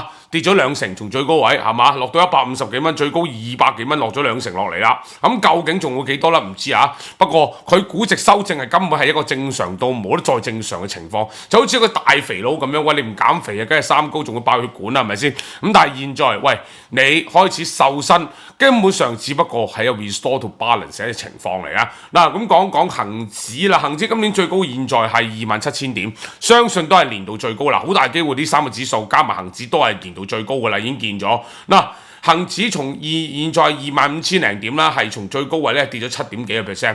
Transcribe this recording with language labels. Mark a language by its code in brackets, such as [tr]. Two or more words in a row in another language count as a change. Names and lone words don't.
[yue] 跌咗2成，從最高位係嘛，落到150幾蚊，最高200幾蚊，落咗2成落嚟啦。咁究竟仲會幾多咧？唔知啊。不過佢估值修正係根本係一個正常到冇得再正常嘅情況，就好似一個大肥佬咁樣，喂，你唔減肥啊，梗係三高仲會爆血管啦，係咪先？咁但係現在，喂，你開始瘦身，根本上只不過係一個 [en] restore to balance [yue] 嘅情況嚟啊。嗱，咁講恒指啦，恒指今年最高現在係27,000點，相信都係年度最高啦，好大機會呢3個指數加埋恒指都係年度最高噶啦，已經見咗。嗱，恒指從現在25,000零點啦，係從最高位咧跌咗7點幾個 percent。